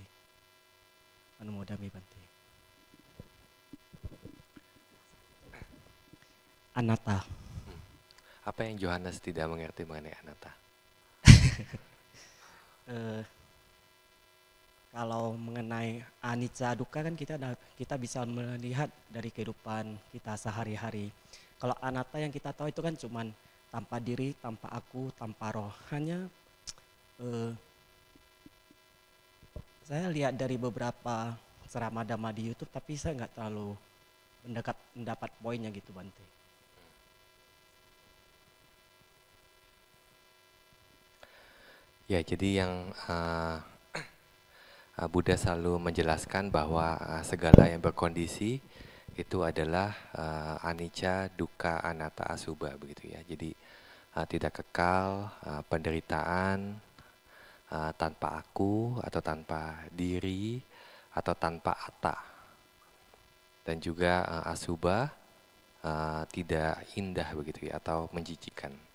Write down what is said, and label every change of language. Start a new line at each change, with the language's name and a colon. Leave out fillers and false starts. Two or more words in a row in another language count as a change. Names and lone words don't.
Pali: Anumodami Bante. Anatta.
Indonesian: Apa yang Johannes tidak mengerti mengenai anatta? Kalau mengenai anicca dukkha kan kita bisa melihat dari kehidupan kita sehari-hari. Kalau anatta yang kita tahu itu kan cuman tanpa diri, tanpa aku, tanpa roh. Hanya saya lihat dari beberapa ceramah dhamma di YouTube, tapi saya nggak terlalu mendapat poinnya gitu Bante. Ya, jadi yang Buddha selalu menjelaskan bahwa segala yang berkondisi itu adalah
Pali: anicca, dukkha, anatta,
Indonesian: asubha begitu ya. Jadi tidak kekal, penderitaan tanpa aku atau tanpa diri atau tanpa atta. Dan juga asubha tidak indah begitu ya atau menjijikan.